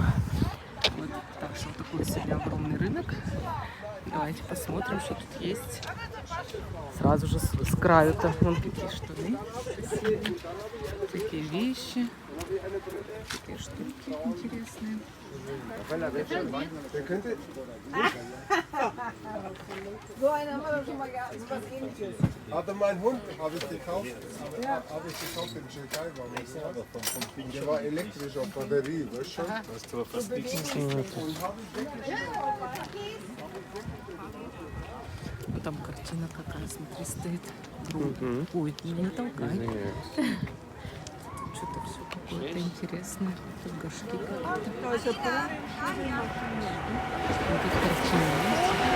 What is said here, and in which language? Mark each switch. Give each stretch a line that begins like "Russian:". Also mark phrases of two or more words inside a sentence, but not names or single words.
Russian: Вот, так что такой сегодня огромный рынок. Давайте посмотрим, что тут есть. Сразу же с краю-то. Вон какие штаны. Такие вещи. Такие штуки интересные.
German: Aber mein Hund habe ich gekauft. Habe ich gekauft in Türkei. Der war elektrisch auf Batterie, weißt du?
Russian: Ну, там картина какая, смотри, стоит. Ой, не толкай. Что-то все какое-то интересное. Тут горшки какие-то. Вот тут картина есть.